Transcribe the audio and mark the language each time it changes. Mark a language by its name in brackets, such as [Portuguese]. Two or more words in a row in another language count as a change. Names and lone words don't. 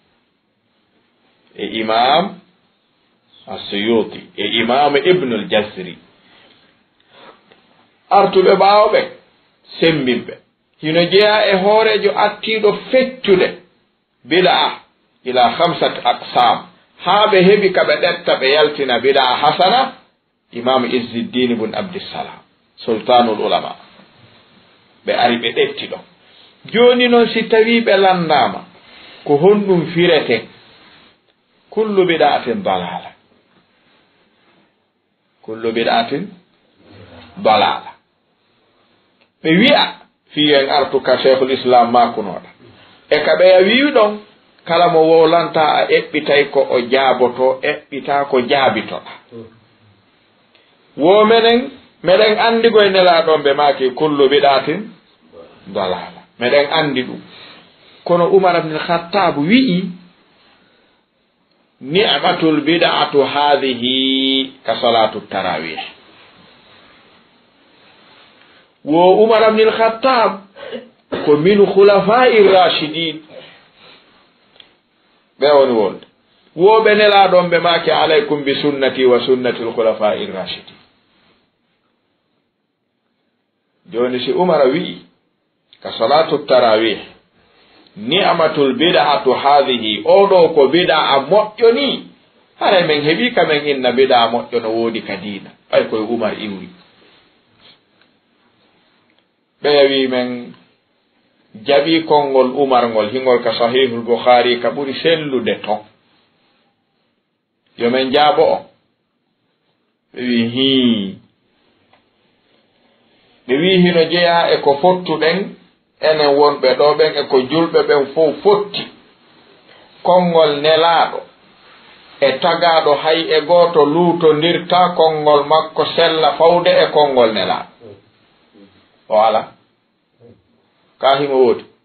[Fula] e imam as-suyuti e imam ibnu al-jazri artuɓe ɓaawɓe sembinɓe hino jeeya e hoorejo attiɗo feccude bid'a [Arabic] إلى 5 أقسام [Fula] haa ɓe heɓi ka ɓe ɗetta ɓe yaltina [Arabic] بدعة حسنة [Fula] imam izzuddin ibn abdissalam sultanul ulama ɓe ari ɓe ɗetti ɗon joni noon si tawi ɓe landama ko honɗum firete [Arabic] كل بدعة ضلالة كل بدعة ضلالة [Fula] ɓe wi'a fiyen artu ka cheikhul islam makunoɗa e ka ɓeya wiwi ɗon kala mo wowlanta a eɓɓitay ko o jaaboto eɓɓita ko jaabitoɗa wo meɗen andi koye nelaɗon ɓe maki [Arabic] كل بدعة ضلالة [Fula] meɗen andi ɗum kono Umar ibn al-Khattab wi'i [Arabic] نعمت البدعة هذه [Fula] ka [Arabic] صلاة التراويح [Fula] wo Umar ibn al-Khattab ko [Arabic] من الخلفاء الراشدين [Fula] ɓe woni wonde woɓe nelaɗon ɓe maki [Arabic] عليكم بسنتي وسنة الخلفاء الراشدين [Fula] joni si Umar wi'i ka [Arabic] صلاة التراويح نعمت البدعة هذه [Fula] oɗo ko bid'a moƴƴo ni hare men heɓi kamen inna bid'a moƴƴo no woodi ka diina ay koye Umar iwri ɓe wi men jaɓi konngol Umar ngol hingol ka sahihul Bukhari ka ɓuri sellude ton yo men jaabo o ɓe wi ɓe wi hino jeeya e ko fottuɗen enen wonɓe ɗo ɓen e ko julɓe ɓen fof fotti konngol nelaaɗo e tagaaɗo hay e gooto luutondirta konngol makko sella fawde e konngol nelaaɗo o ala ka himo woodi